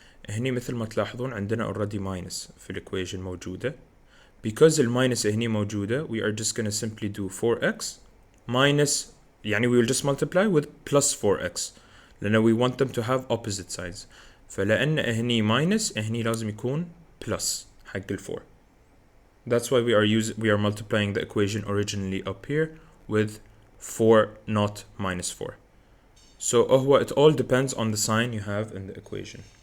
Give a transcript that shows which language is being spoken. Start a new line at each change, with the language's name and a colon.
Arabic: هني مثل ما تلاحظون عندنا already minus في equation موجودة.
English: Because the minus
Arabic: هني موجودة,
English: we are just going to simply do 4x minus, يعني we will just multiply with plus 4x. لأن we want them to have opposite sides.
Arabic: فلأن هني minus, هني لازم يكون plus حق ال 4.
English: That's why we are multiplying the equation originally up here with 4, not minus 4. So it all depends on the sign you have in the equation.